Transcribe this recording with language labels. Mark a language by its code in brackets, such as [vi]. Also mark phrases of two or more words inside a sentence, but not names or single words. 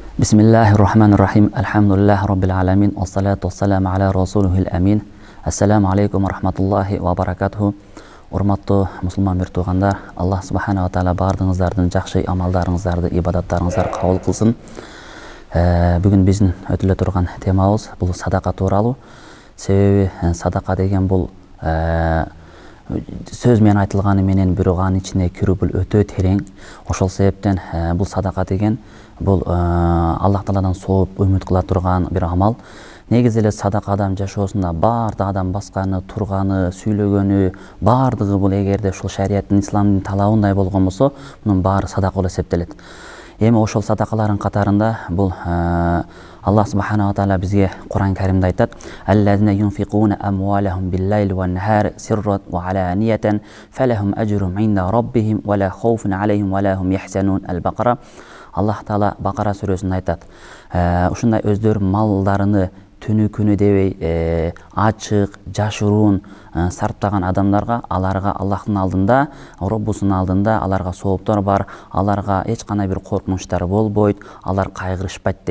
[ar] بسم الله الرحمن الرحيم الحمد لله رب العالمين والصلاة والسلام على رسوله الأمين. السلام عليكم ورحمة الله وبركاته. [ky] Урматтуу мусулман бир туугандар, [ar] الله سبحانه وتعالى [ky] бардыгыңыздардын жакшы амалдарыңыздарды, ибадаттарыңыздарды кабыл кылсын. Бүгүн биздин өтүлө турган темабыз бул садака тууралуу. Себеби садака деген бул сөз менен айтылганы менен бирок анын ичине кирүү бул өтө терең. Ошол себептен бул садака деген бул Аллах Тааладан сооп үмүт кыла турган бир амал. Негизи эле садака адам жашоосунда баардык адам басканы, турганы, сүйлөгөнү баардыгы бул эгерде ушул шариаттын, исламдын талабындай болгон болсо, мунун баары садака болуп эсептелет. Эми ошол садакалардын катарында бул [ar] الله سبحانه وتعالى [ky] бизге Кур'ан Каримде айтат: [ar] "الذين ينفقون أموالهم بالليل والنهار سرا وعلانية فلهم أجرهم عند ربهم ولا خوف عليهم ولا هم يحزنون". [ky] Ал-Бакара. Аллах Таала Бакара сүрөсүндө айтат: ушундай өздөрүнүн малдарыны түнү күнү дебей ачык, жашыруун сарптаган адамдарга, аларга Аллахтын алдында, Роббусунун алдында аларга сооптор бар, аларга эч кандай бир коркунучтар болбойт, алар кайгырышпайт дейт.